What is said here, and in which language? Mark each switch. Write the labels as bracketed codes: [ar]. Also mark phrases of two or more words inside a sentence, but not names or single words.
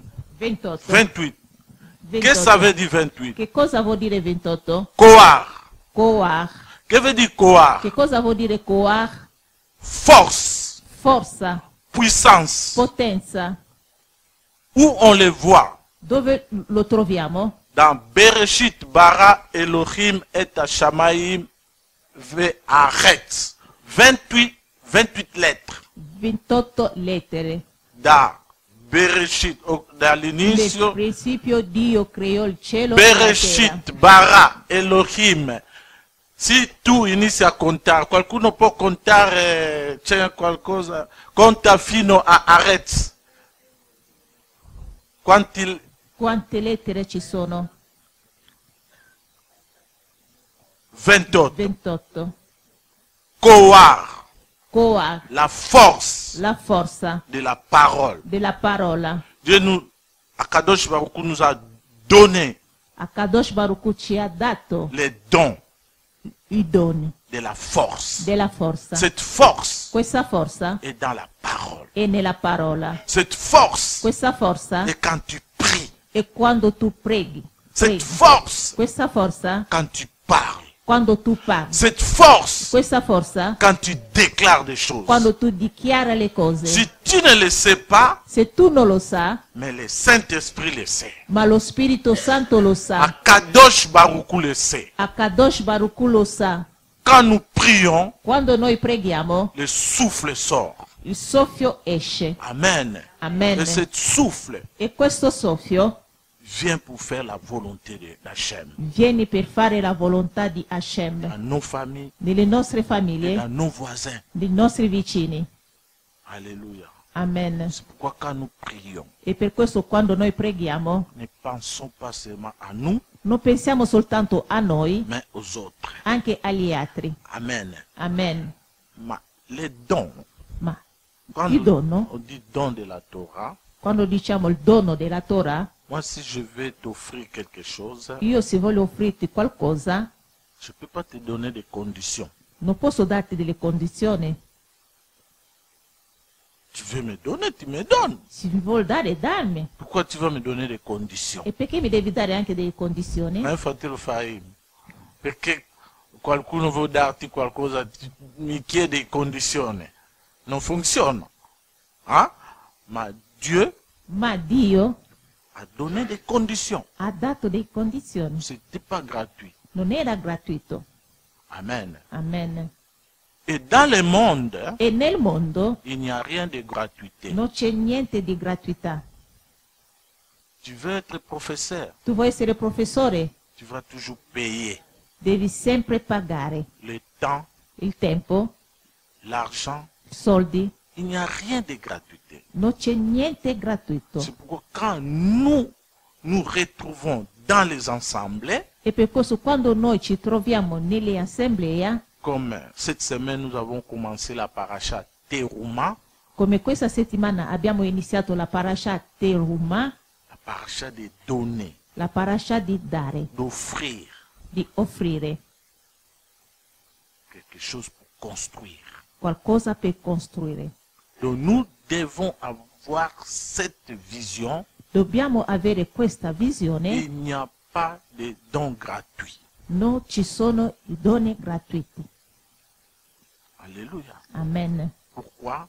[fr] 28. 28. 28. Qu'est-ce que ça veut dire 28? [it] Che cosa vuol dire 28? Koar. Koach. [fr] Che veut dire koar? [it] Che cosa vuol dire koach? [fr] Force. [it] Forza, [fr] Puissance. [it] potenza. [fr] Où on les voit? [it] Dove lo troviamo? [fr] Dans [he] בראשית ברא אלהים את השמים והארץ. [fr] 28 lettres. [it] 28 lettere. [fr] Dans Bereshit, [it] dall'inizio, Nel principio Dio creò il cielo e la terra. [he] בראשית, ברא, אלהים. [it] Se tu inizi a contare, qualcuno può contare, c'è qualcosa, conta fino a Arez. Quante lettere ci sono? 28. 28. Koar, Koa, [fr] la force [it] la forza [fr] de la parole. [it] della parola. [fr] Dieu nous, [he] הקדוש ברוך הוא [fr] nous a donné [he] הקדוש ברוך הוא [it] ci ha dato [fr] les dons [it] i doni [fr] de la force. [it] della forza. [fr] Cette force [it] Questa forza [fr] est dans la parole. [it] è nella parola. [fr] Cette force [it] Questa forza [fr] est quand tu pries. [it] è quando tu preghi. [fr] Cette force [it] Questa forza [fr] quand tu parles. [it] quando tu parli. [fr] Cette force [it] Questa forza [fr] quand tu déclares des choses. [it] quando tu dichiara le cose. [fr] Si tu ne le sais pas, [it] Se tu non lo sa, [fr] mais le Saint-Esprit le sait. [it] ma lo Spirito Santo lo sa. [he] הקדוש ברוך הוא [fr] le sait. [he] הקדוש ברוך הוא [it] lo sa. [fr] Quand nous prions, [it] Quando noi preghiamo, [fr] le souffle sort. [it] il soffio esce. [fr] Amen. [it] Amen. [fr] Et ce souffle [it] E questo soffio [fr] vient pour faire la volonté d'Hachem. [it] viene per fare la volontà di Hashem [fr] Dans nos familles, [it] nelle nostre [fr] et [it] famiglie, [fr] dans nos voisins. [it] nei nostri vicini. [fr] Alléluia. [it] Amen. [fr] C'est pourquoi quand nous prions, [it] E per questo quando noi preghiamo, [fr] ne pensons pas seulement à nous, [it] non pensiamo soltanto a noi, [fr] mais aux autres. [it] anche agli altri. [fr] Amen. [it] Amen. [fr] Mais les dons, [it] Ma [fr] quand [it] il dono, [fr] on dit don de la Torah, [it] quando diciamo il dono della Torah, [fr] moi si je vais t'offrir quelque chose, [it] io se voglio offrirti qualcosa, [fr] je ne peux pas te donner des conditions. [it] non posso darti delle condizioni. [fr] Tu veux me donner, tu me donnes. [it] Se mi vuol dare, dammi. [fr] Pourquoi tu vas me donner des conditions? [it] E perché mi devi dare anche delle condizioni? Ma infatti lo fai perché qualcuno vuole darti qualcosa, mi chiede condizioni. Non funziona. [fr] Hein? Ma Dieu [it] Ma Dio [fr] a donné des conditions. [it] ha dato delle condizioni. [fr] Ce n'était pas gratuit. [it] Non era gratuito. [fr] Amen. [it] Amen. [fr] Et dans le monde, [it] E nel mondo [fr] il n'y a rien de gratuité. [it] non c'è niente di gratuità. [fr] Tu veux être professeur, [it] Tu vuoi essere professore? [fr] tu vas toujours payer [it] Devi sempre pagare [fr] le temps, [it] il tempo, [fr] l'argent. [it] i soldi. [fr] Il n'y a rien de gratuité. [it] Non c'è niente gratuito. [fr] C'est pourquoi quand nous nous retrouvons dans les assemblées, [it] E per questo quando noi ci troviamo nelle assemblee, [fr] comme cette semaine nous avons commencé la paracha Teruma, [it] come questa settimana abbiamo iniziato la parasha Teruma, [fr] la paracha de donner, [it] la parasha di dare, [fr] d'offrir [it] di offrire [fr] quelque chose pour construire. [it] qualcosa per costruire. [fr] Donc nous devons avoir cette vision. [it] Dobbiamo avere questa visione. [fr] Il n'y a pas de dons gratuits. [it] Non ci sono i doni gratuiti. [fr] Alléluia. [it] Amen. [fr] Pourquoi?